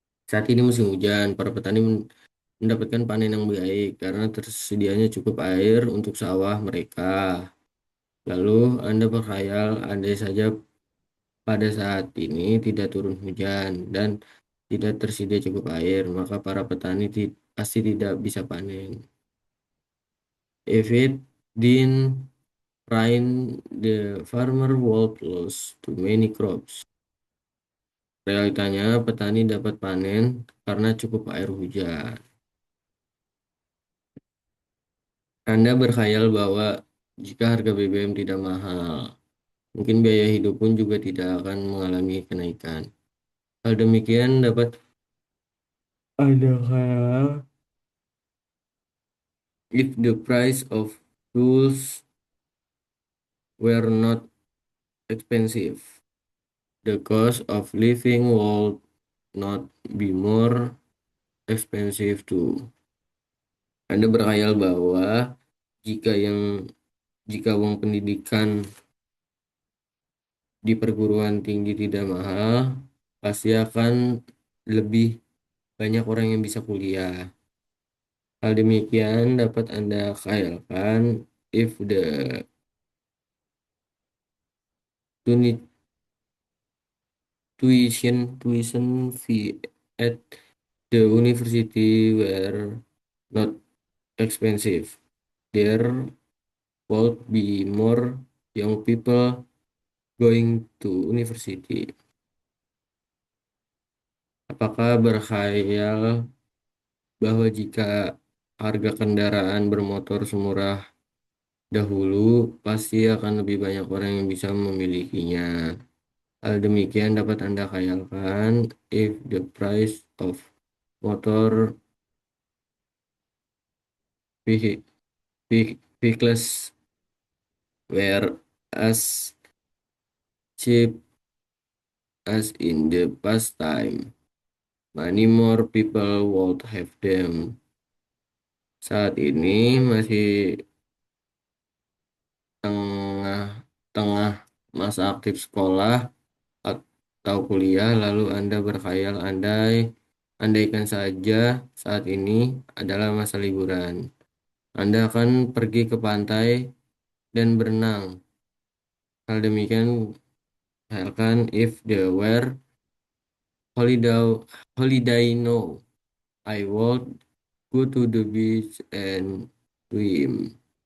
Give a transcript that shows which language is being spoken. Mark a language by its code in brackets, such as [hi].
[id] Saat ini musim hujan, para petani mendapatkan panen yang baik karena tersedianya cukup air untuk sawah mereka. Lalu Anda berkhayal andai saja pada saat ini tidak turun hujan dan tidak tersedia cukup air, maka para petani pasti tidak bisa panen. [en] If it didn't rain, the farmer would lose too many crops. [id] Realitanya, petani dapat panen karena cukup air hujan. Anda berkhayal bahwa jika harga BBM tidak mahal, mungkin biaya hidup pun juga tidak akan mengalami kenaikan. Hal demikian dapat Anda khayal [en] if the price of tools were not expensive. The cost of living would not be more expensive too. [id] Anda berkhayal bahwa jika yang jika uang pendidikan di perguruan tinggi tidak mahal, pasti akan lebih banyak orang yang bisa kuliah. Hal demikian dapat Anda khayalkan [en] if the tuni- tuition fee at the university were not expensive. There would be more young people going to university. [id] Apakah berkhayal bahwa jika harga kendaraan bermotor semurah dahulu, pasti akan lebih banyak orang yang bisa memilikinya. Hal demikian dapat Anda khayalkan [en] if the price of motor vehicles were as cheap as in the past time. Many more people would have them. [id] Saat ini masih tengah-tengah masa aktif sekolah atau kuliah, lalu Anda berkhayal andaikan saja saat ini adalah masa liburan. Anda akan pergi ke pantai dan berenang. Hal demikian khayalkan [en] if there were holiday no, I would go to the beach and swim.